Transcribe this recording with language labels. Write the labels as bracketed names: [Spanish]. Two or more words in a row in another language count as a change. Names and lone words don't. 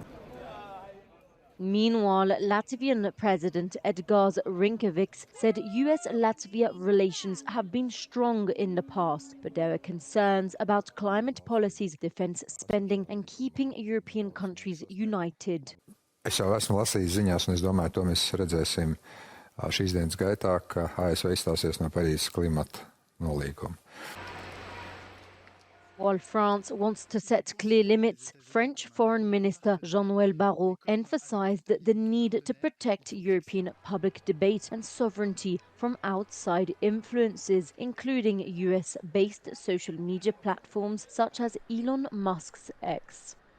[English] Meanwhile, Latvian President Edgars Rinkevics said US-Latvia relations have been strong in the past, but there are concerns about climate policies, defense spending, and keeping European countries united. [Latvian] Es jau esmu lasījis ziņās, un es domāju, to mēs redzēsim šīs dienas gaitā, ka ASV izstāsies no Parīzes klimata nolīguma. [English] While France wants to set clear limits, French Foreign Minister Jean-Noël Barrot emphasized the need to protect European public debate and sovereignty from outside influences, including US-based social media platforms such as Elon Musk's X.